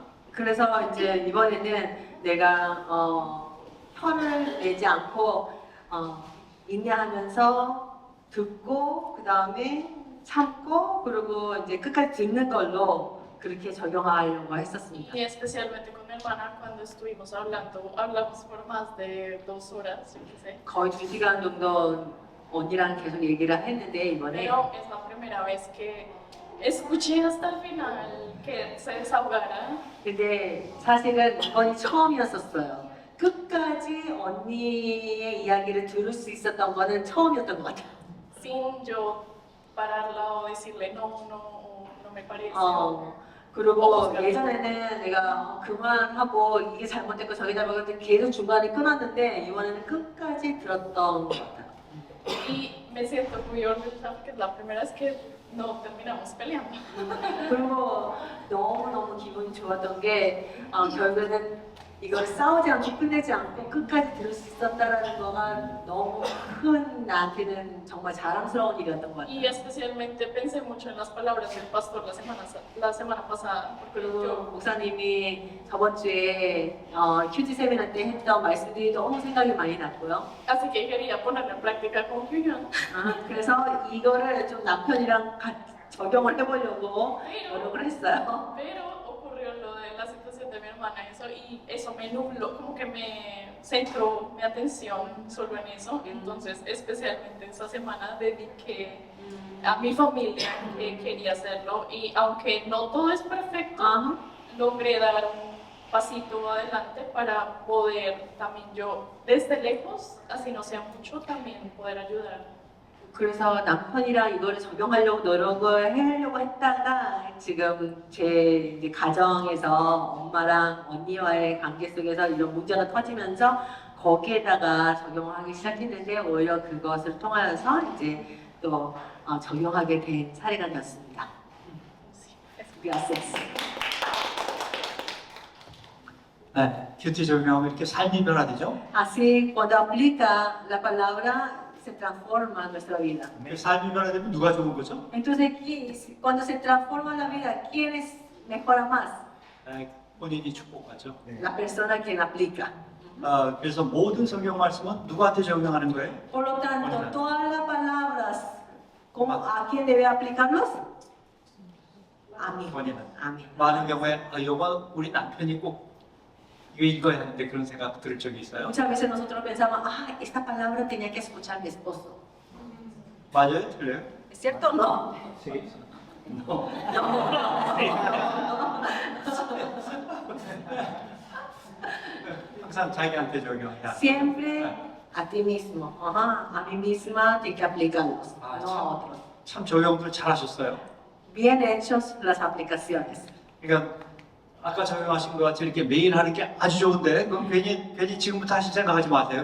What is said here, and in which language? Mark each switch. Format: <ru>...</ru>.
<ko>그래서 이제 이번에는 내가 혀를 내지 않고 인내하면서 듣고 그 다음에 참고 그리고 이제 끝까지 듣는 걸로 그렇게 적용하려고 했었습니다.</ko> <es>Y especialmente con mi hermana, cuando estuvimos hablando, hablamos por más de 2 horas, yo qué sé.</es> <ko>거의 2시간 정도 언니랑 계속 얘기를 했는데 이번에</ko> <es>Pero es la primera vez que escuché hasta el final que se desahogara.</es> <ko>근데 사실은 이번이 처음이었었어요. 끝까지 언니의 이야기를 들을 수 있었던 거는 처음이었던 것 같아요.</ko> <es>Sin yo pararla o decirle no, no, o no me parece.</es> <ko>그리고 예전에는 내가 그만하고 이게 잘못됐고 저게 잘못됐고 계속 중간에 끊었는데 이번에는 끝까지 들었던 것 같아요.</ko> <es>Y me siento muy orgullosa porque es la primera vez que no terminamos peleando.</es> <ko>그리고 너무너무 기분이 좋았던 게 결국에는 이걸 싸우지 않고 끝내지 않고 끝까지 들을 수 있었다라는 거가 너무 큰 나한테는 정말 자랑스러운 일이었던 것</ko> <es>Y</es> <ko>같아요.</ko> <es>especialmente pensé mucho en las palabras del pastor la semana pasada, porque</es> <ko>그리고</ko> <es>yo</es> <ko>목사님이 저번 주에 큐티 세미나 때 했던 말씀들이 너무 생각이 많이 났고요.</ko> <es>así que quería ponerlo en práctica con Kyuhyun.</es> <ko>그래서 이거를 좀 남편이랑 같이 적용을 해보려고 노력을 했어요.</ko> <es>Pero ocurrió lo de la situación de mi hermana y eso me nubló, como que me centró mi atención solo en eso. Entonces, especialmente esta semana dediqué a mi familia que quería hacerlo y aunque no todo es perfecto, logré dar un pasito adelante para poder también yo desde lejos, así no sea mucho, también poder ayudar.</es> <ko>그래서 남편이랑 이거를 적용하려고 노력을 하려고 했다가 지금 제 이제 가정에서 엄마랑 언니와의 관계 속에서 이런 문제가 터지면서 거기에다가 적용을 하기 시작했는데 오히려 그것을 통하여서 이제 또 적용하게 된 사례가 되었습니다.</ko> <es>Gracias.</es> <ko>네, 큐티 적용하고 이렇게 삶이 변화되죠.</ko> <es>Así, cuando aplica la palabra, se transforma nuestra vida.</es> <ko>그 삶이 변화되면 누가 좋은 거죠?</ko> <es>Entonces, cuando se transforma la vida, ¿quién mejora más?</es> <ko>네, 본인이 축복하죠.</ko> <es>La persona quien aplica.</es> <ko>그래서 모든 성경 말씀은 누구한테 적용하는 거예요?</ko> <es>Por lo tanto, todas las palabras, ¿a quién debe aplicarlos? A mí.</es> <ko>본인은.</ko> <es>A mí.</es> <ko>많은 경우에 이거 우리 남편이 꼭 이거 읽어야 하는데 그런 생각 들을 적이 있어요.</ko> <es>Muchas veces nosotros pensamos, esta palabra tenía que escuchar mi esposo.</es> <ko>맞아요? 틀려요?</ko> <es>¿Es cierto o no?</es> <ko>네.</ko> <es>No.</es> <ko>항상 자기한테 적용해야.</ko> <es>Siempre a ti mismo. A mí misma tiene que aplicarlos, no a otros.</es> <ko>참 적용들 잘하셨어요.</ko> <es>Bien hechos las aplicaciones.</es> <ko>그러니까 아까 적용하신 것 같이 이렇게 매일 하는 게 아주 좋은데 그럼 괜히 지금부터 하실 생각하지 마세요.</ko>